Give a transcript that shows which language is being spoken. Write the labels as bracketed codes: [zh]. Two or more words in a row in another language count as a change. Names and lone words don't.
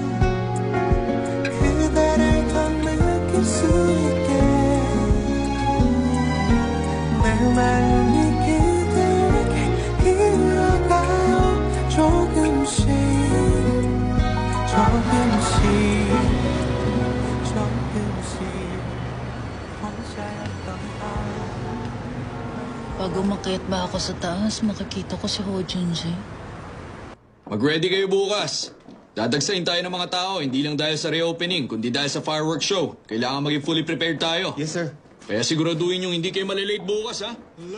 [ko] 그대를 더 느낄 수 있게 내 마음이 그대에게 흘러가요 조금씩 혼자였던 [tl] Pag umakyat ba ako sa taas, makikita ko si Ho Junji. Mag-ready kayo bukas. Dadagsayin tayo ng mga tao, hindi lang dahil sa reopening, kundi dahil sa [en] fireworks show. [tl] Kailangan maging [en] fully prepared [tl] tayo. Yes, sir. Kaya siguraduhin yung hindi kayo malilate bukas, ha?